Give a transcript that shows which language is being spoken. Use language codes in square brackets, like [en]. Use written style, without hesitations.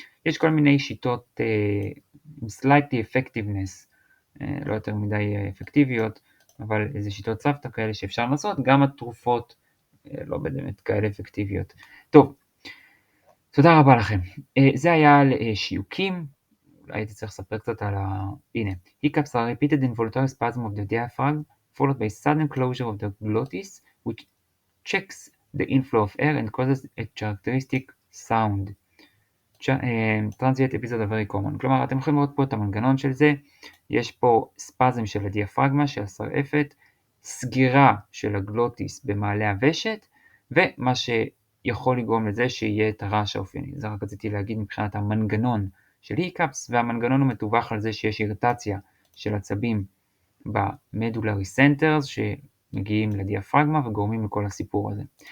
[he] יש כל מיני שיטות עם [en] slightly effectiveness, [he] לא יותר מדי אפקטיביות, אבל איזה שיטות סבתא כאלה שאפשר לעשות, גם התרופות לא באמת כאלה אפקטיביות. טוב, תודה רבה לכם. זה היה על שיוקים, אולי הייתי צריך לספר קצת על הנה. [en] Hiccups are repeated involuntary spasm of the diaphragm, followed by sudden closure of the glottis, which checks the inflow of air and causes a characteristic sound. Transient episode of very common. [he] כלומר, אתם יכולים לראות פה את המנגנון של זה, יש פה ספזם של הדיאפרגמה, של השרעפת, סגירה של הגלוטיס במעלה הוושט, ומה שיכול לגרום לזה שיהיה את הרעש האופייני. זה רק רציתי להגיד מבחינת המנגנון של היקאפס, והמנגנון הוא מתווך על זה שיש איריטציה של עצבים במדולרי סנטרס שמגיעים לדיאפרגמה וגורמים לכל הסיפור הזה.